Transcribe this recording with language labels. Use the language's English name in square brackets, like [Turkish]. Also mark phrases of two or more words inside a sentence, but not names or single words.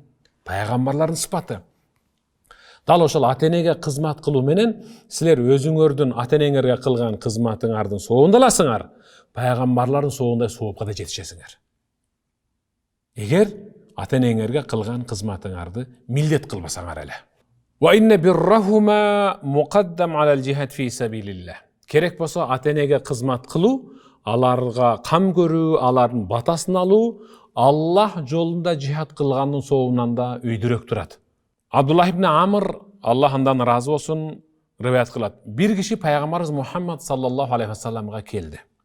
[Kyrgyz] Пайгамбарлардын сыпаты. Дал ошол ата энеге кызмат кылуу менен силер өзүңөрдүн ата энеңерге кылган кызматыңардын соогун аласыңар, пайгамбарлардын соогундай соопко да жетишесиңер. Эгер ата энеңерге кылган кызматыңарды милдет кылбасаңар эле. [Arabic] وإن برهما مقدم على الجهاد في سبيل الله. [Kyrgyz] Керек болсо ата энеге кызмат кылуу, аларга кам көрүү, алардын батасын алуу Аллах жолунда жихад кылгандын соогунан да өйдүрөк турат. Абдуллах ибн Амр, Аллах андан разы болсун, риваят кылат. Бир киши пайгамбарыбыз Мухаммад [Arabic] صلى الله عليه وسلم [Kyrgyz] келди.